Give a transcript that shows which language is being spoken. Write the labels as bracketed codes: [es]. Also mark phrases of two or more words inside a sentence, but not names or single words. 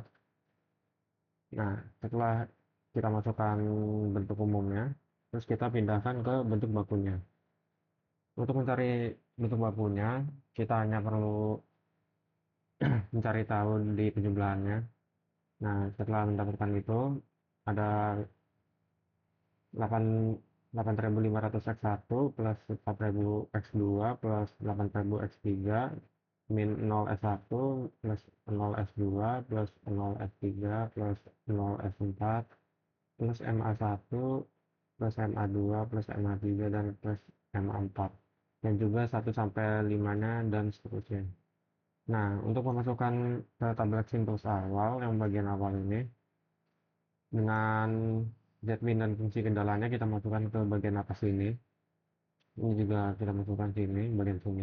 [id] Nah, setelah kita masukkan bentuk umumnya, terus kita pindahkan ke bentuk bakunya. Untuk mencari bentuk bakunya, kita hanya perlu mencari tahu di penjumlahannya. Nah, setelah mendapatkan itu, ada 8 8.500 X1 plus 4.000 X2 plus 8.000 X3 min 0 S1 plus 0 S2 plus 0 S3 plus 0 S4 plus MA1 plus MA2 plus MA3 dan plus MA4, dan juga 1 sampai 5-nya dan seterusnya. Nah, untuk memasukkan ke tablet Simples awal yang bagian awal ini, dengan Zmin dan fungsi kendalanya kita masukkan ke bagian atas ini. Ini juga kita masukkan sini, bagian sini.